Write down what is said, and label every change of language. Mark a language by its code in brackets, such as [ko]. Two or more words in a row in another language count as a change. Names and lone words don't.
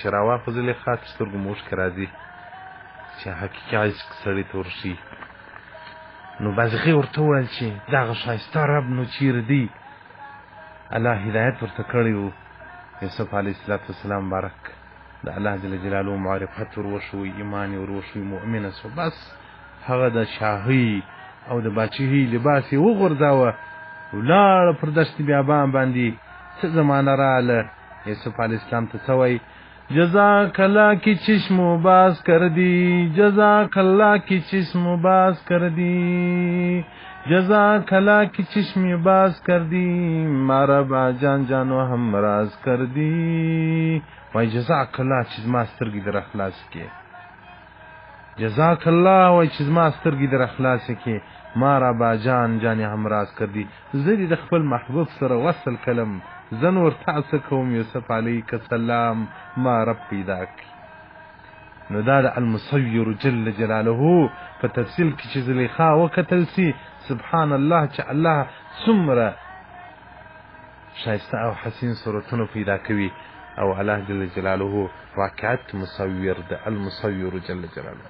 [ps] راواخو زلیخا تر سترګو مو اوښکې راځي چې حقیقي عاشق سړی ته ورشي نو بازغې ورته وویل چې دغه ښایسته رب نو چیرې دی الله هدایت ورته کړی و یوسف [ar] علیه السلام [ps] مبارک د [ar] الله جل جلاله [ps] معرفت ور وشوی ایمان یې ور وشوی مؤمنه سو بس هغه د شاهي او د باچهي لباس یې وغورځاوه، ولاړ پر دشت بیابان باندې. څه زمانه راغله، یوسف [ar] علیه السلام [ps] ته څه وایي؟ [ar] جزاک الله [fa] کی چشم و باز کردی، [ar] جزاک الله [fa] کی چشم و باز کردی، [ar] جزاک الله [fa] کی چشم باز کردی، مارا با جان جانو هم راز کردی. [ps] وای [ar] جزاک الله [ps] چې زما سترګې در اخلاص کې، [ar] جزاک الله [ps] وای چې زما سترګې در اخلاص کې، [fa] مارا با جان جان هم راز کردی. [ps] زه دې د خپل محبوب سره وصل کلم، زه نور تا څه کوم یوسف [ar] علیه السلام، [ps] ما رب پیدا کړي. نو دا د [ar] المصور جل جلاله [ps] په تفصیل کې چې زلیخا وکتل سي، [ar] سبحان الله [ps] چې الله څومره شایسته او حسین صورتونه پیدا کوي، او الله [ar] جل جلاله [ps] واقعات مصور ده، [ar] المصور جل جلاله.